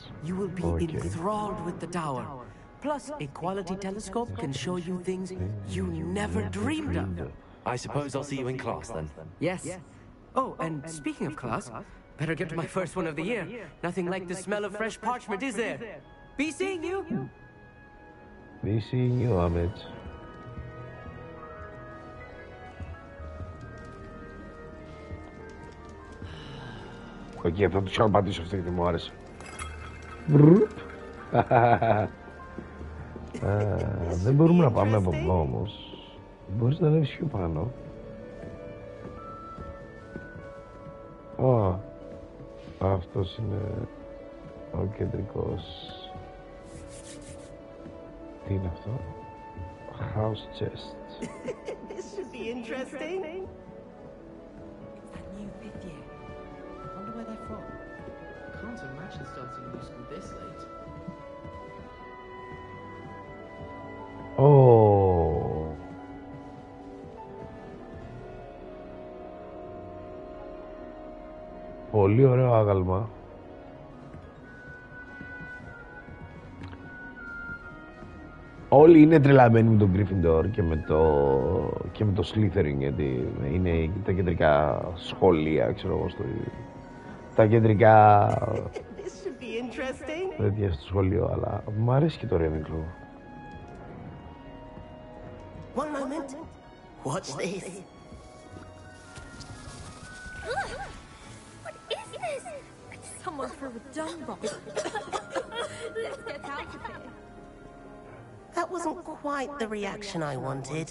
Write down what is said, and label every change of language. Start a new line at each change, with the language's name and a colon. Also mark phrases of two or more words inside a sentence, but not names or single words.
English: You will be enthralled with the tower. Plus, a quality telescope can show you things you never dreamed of. I suppose I'll see you in class then. Yes. Oh, and speaking of class, better get to my first one of the year. Nothing like the smell of fresh parchment, is there? Be seeing you. Be seeing you, Ahmed.
Greek: Εκεί αυτό το ξαναπατήσω αυτό γιατί μου άρεσε. Δεν μπορούμε να πάμε από εδώ όμως. Μπορείς να ανέβεις πιο πάνω. Αυτός είναι ο κεντρικός. Τι είναι αυτό?
English: House chest. This should be interesting. That new fifth year. I wonder where they're from. Can't imagine starting new school this late. Oh.
Greek: Πολύ ωραίο άγαλμα. Όλοι είναι τρελαμένοι με τον Gryffindor και με το Slytherin, γιατί είναι τα κεντρικά σχολεία, ξέρω εγώ, τα κεντρικά τέτοια στο σχολείο, αλλά μου αρέσει και το Ravenclaw.
English: One moment. Watch this. What is this? Someone threw a dung bomb. Let's get out of here. That wasn't quite the reaction I wanted.